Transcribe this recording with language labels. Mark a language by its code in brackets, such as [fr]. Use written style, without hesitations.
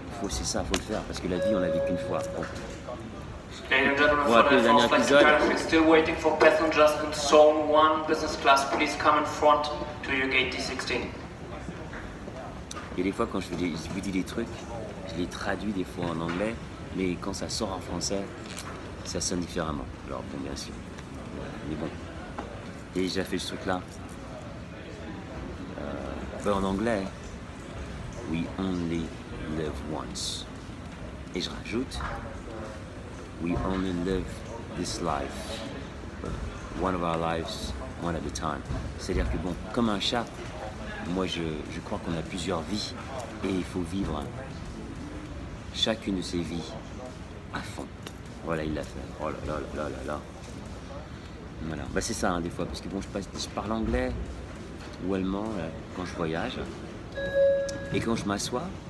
[fr] C'est ça, il faut le faire parce que la vie on la vit qu'une fois. Bon. [en] Ladies and gentlemen, for the Air France flight we're still waiting for passengers in zone 1 business class. Please come in front to your gate D16. [fr] Et des fois, quand je vous dis des trucs, je les traduis des fois en anglais, mais quand ça sort en français, ça sonne différemment. Alors bon, bien sûr. Mais bon. Et j'ai fait ce truc-là. En anglais, [en] we only live once. [fr] Et je rajoute, [en] we only live this life. One of our lives, one at a time. [fr] C'est-à-dire que bon, comme un chat, moi je crois qu'on a plusieurs vies et il faut vivre chacune de ces vies à fond. Voilà, il l'a fait. Oh là là là là là. Voilà, bah c'est ça hein, des fois, parce que bon, je parle anglais ou allemand quand je voyage, et quand je m'assois.